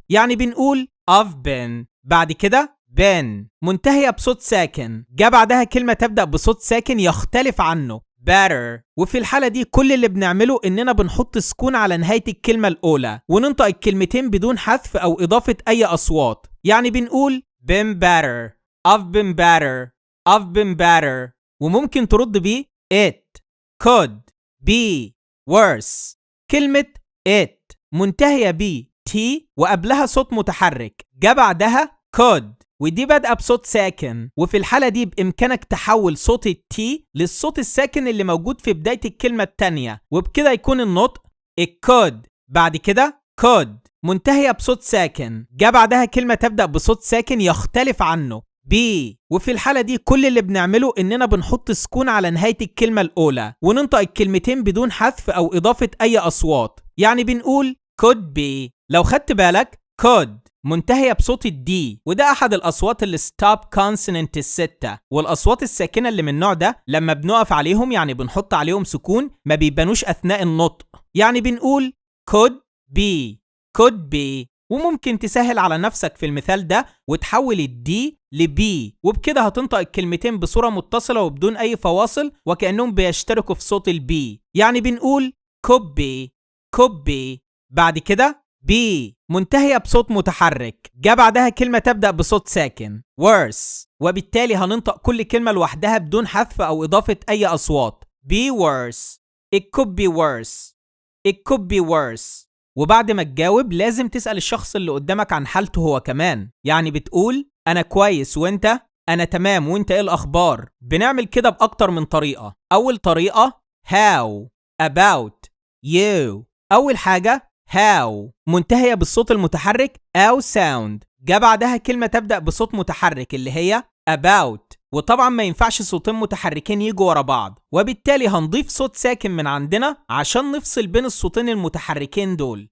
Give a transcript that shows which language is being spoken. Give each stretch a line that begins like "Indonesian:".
Arabic: يعني بنقول
English: I've been،
Arabic: بعد كده been منتهية بصوت ساكن، جاء بعدها كلمة تبدأ بصوت ساكن يختلف عنه better، وفي الحالة دي كل اللي بنعمله إننا بنحط سكون على نهاية الكلمة الأولى وننطق الكلمتين بدون حذف أو إضافة أي أصوات. يعني بنقول
English: been better I've been better I've been better.
Arabic: وممكن ترد ب
English: it could be worse.
Arabic: كلمة it منتهية ب t وقبلها صوت متحرك، جاء بعدها could، ودي بادئة بصوت ساكن، وفي الحالة دي بإمكانك تحول صوت الت للصوت الساكن اللي موجود في بداية الكلمة التانية، وبكده يكون النطق
English: it could،
Arabic: بعد كده could منتهية بصوت ساكن، جاء بعدها كلمة تبدأ بصوت ساكن يختلف عنه B، وفي الحالة دي كل اللي بنعمله إننا بنحط سكون على نهاية الكلمة الأولى وننطق الكلمتين بدون حذف أو إضافة أي أصوات. يعني بنقول
English: could be.
Arabic: لو خدت بالك could منتهية بصوت الدي، وده أحد الأصوات اللي stop consonant الستة، والأصوات الساكنة اللي من النوع ده لما بنقف عليهم يعني بنحط عليهم سكون ما بيبانوش أثناء النطق. يعني بنقول
English: could be could be.
Arabic: وممكن تسهل على نفسك في المثال ده وتحول الدي لبي، وبكده هتنطق الكلمتين بصورة متصلة وبدون أي فواصل وكأنهم بيشتركوا في صوت البي. يعني بنقول could be، بعد كده بي منتهية بصوت متحرك، جاء بعدها كلمة تبدأ بصوت ساكن worse، وبالتالي هننطق كل كلمة لوحدها بدون حذف أو إضافة أي أصوات
English: be worse it could be worse
Arabic: it could be worse. وبعد ما تجاوب لازم تسأل الشخص اللي قدامك عن حالته هو كمان. يعني بتقول أنا كويس وإنت؟ أنا تمام وإنت إيه الأخبار؟ بنعمل كده بأكتر من طريقة. أول طريقة
English: how about you.
Arabic: أول حاجة how منتهية بالصوت المتحرك أو sound، جاء بعدها كلمة تبدأ بصوت متحرك اللي هي about، وطبعا ما ينفعش صوتين متحركين يجوا ورا بعض، وبالتالي هنضيف صوت ساكن من عندنا عشان نفصل بين الصوتين المتحركين دول.